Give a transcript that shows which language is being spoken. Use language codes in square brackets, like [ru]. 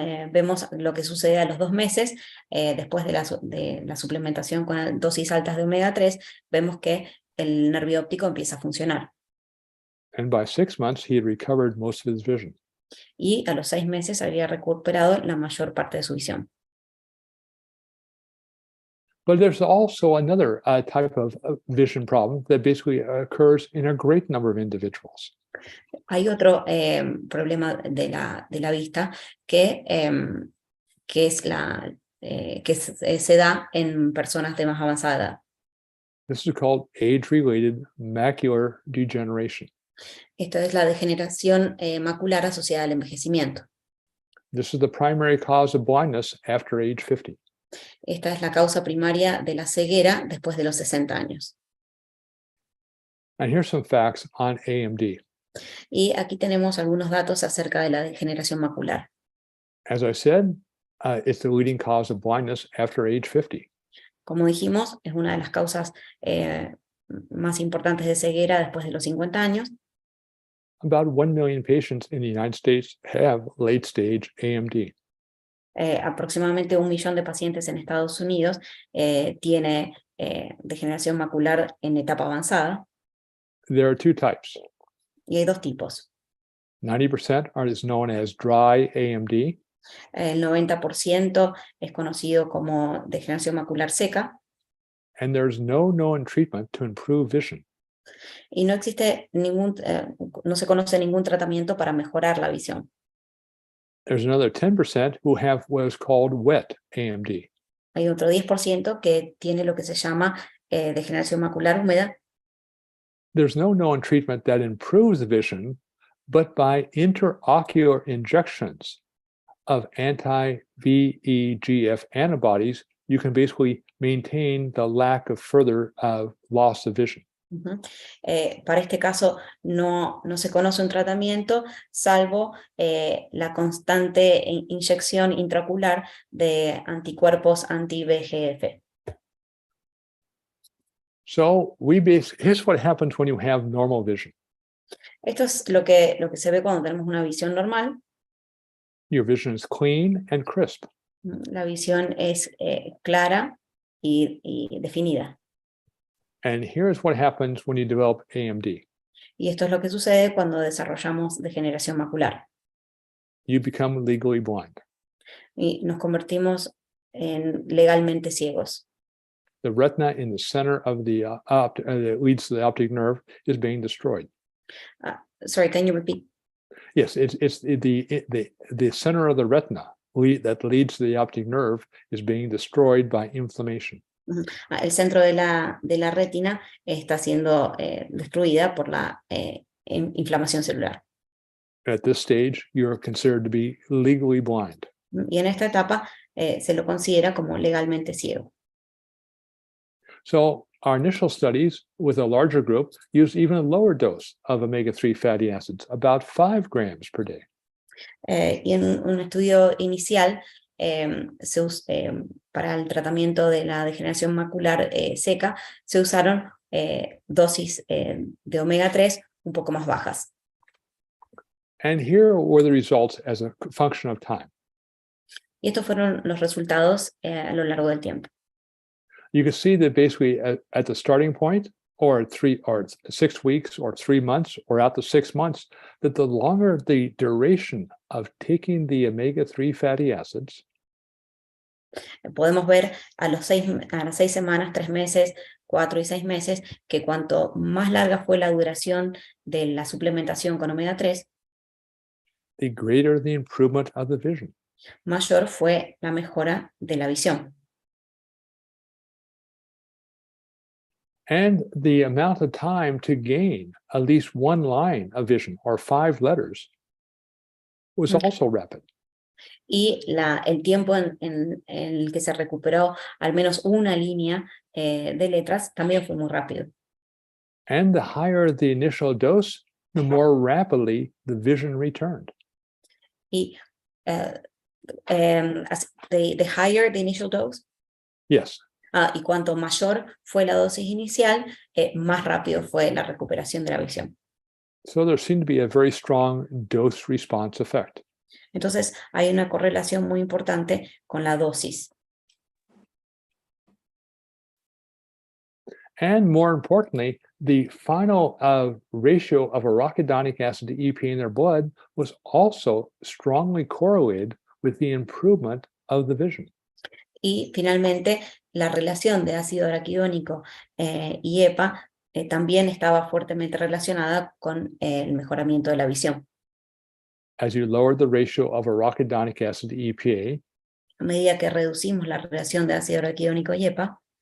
[es] Vemos lo que sucede a los 2 meses, después de la suplementación con dosis altas de omega 3, vemos que el nervio óptico empieza a funcionar. [en] And by 6 months, he had recovered most of his vision. [es] Y a los 6 meses había recuperado la mayor parte de su visión. [en] But there's also another type of vision problem that basically occurs in a great number of individuals. [es] Hay otro problema de la vista que se da en personas de más avanzada edad. [en] This is called age-related macular degeneration. [es] Esto es la degeneración macular asociada al envejecimiento. [en] This is the primary cause of blindness after age 50. [es] Esta es la causa primaria de la ceguera después de los 60 años. [en] And here's some facts on AMD. [es] Y aquí tenemos algunos datos acerca de la degeneración macular. [en] As I said, it's the leading cause of blindness after age 50. [es] Como dijimos, es una de las causas más importantes de ceguera después de los 50 años. [en] About 1 million patients in the United States have late-stage AMD. [es] Aproximadamente 1 millón de pacientes en Estados Unidos tiene degeneración macular en etapa avanzada. [en] There are 2 types. [es] Y hay 2 tipos. [en] 90% is known as dry AMD. [es] El 90% es conocido como degeneración macular seca. [en] And there's no known treatment to improve vision. [es] Y no existe no se conoce ningún tratamiento para mejorar la visión. [en] There's another 10% who have what is called wet AMD. [es] Hay otro 10% que tiene lo que se llama degeneración macular húmeda. [en] There's no known treatment that improves the vision, but by intraocular injections of anti-VEGF antibodies, you can basically maintain the lack of further loss of vision. [es] Para este caso no se conoce un tratamiento salvo la constante inyección intraocular de anticuerpos anti-VEGF. [en] So here's what happens when you have normal vision. [es] Esto es lo que se ve cuando tenemos una visión normal. [en] Your vision is clean and crisp. [es] La visión es clara y definida. [en] And here's what happens when you develop AMD. [es] Y esto es lo que sucede cuando desarrollamos degeneración macular. [en] You become legally blind. [es] Y nos convertimos en legalmente ciegos. [en] The retina in the center of the that leads to the optic nerve is being destroyed. Sorry, can you repeat? Yes, it's the center of the retina that leads to the optic nerve is being destroyed by inflammation. [es] El centro de la retina está siendo destruida por la inflamación celular. [en] At this stage, you're considered to be legally blind. [es] Y en esta etapa se lo considera como legalmente ciego. [en] So our initial studies with a larger group used even a lower dose of omega-3 fatty acids, about 5 grams per day. [es] Y en un estudio inicial para el tratamiento de la degeneración macular seca se usaron dosis de omega 3 un poco más bajas. [en] And here were the results as a function of time. [es] Y estos fueron los resultados a lo largo del tiempo. [en] You can see that basically at the starting point, or at 6 weeks, or 3 months, or out to 6 months, that the longer the duration of taking the omega-3 fatty acids, [es] podemos ver a las 6 semanas, 3 meses, 4 y 6 meses, que cuanto más larga fue la duración de la suplementación con omega 3, [en] the greater the improvement of the vision. [es] Mayor fue la mejora de la visión. [en] And the amount of time to gain at least one line of vision or 5 letters was also rapid. [es] Y el tiempo en el que se recuperó al menos una línea de letras también fue muy rápido. [en] And the higher the initial dose, the more rapidly the vision returned. Y the higher the initial dose, Yes. [es] y cuanto mayor fue la dosis inicial, más rápido fue la recuperación de la visión. [en] So there seemed to be a very strong dose response effect. [es] Entonces hay una correlación muy importante con la dosis. [en] And more importantly, the final ratio of arachidonic acid to EPA in their blood was also strongly correlated with the improvement of the vision. [es] Y finalmente, la relación de ácido araquidónico y EPA también estaba fuertemente relacionada con el mejoramiento de la visión. [en] As you lowered the ratio of arachidonic acid to EPA [es] A medida que reducimos la relación de ácido araquidónico y EPA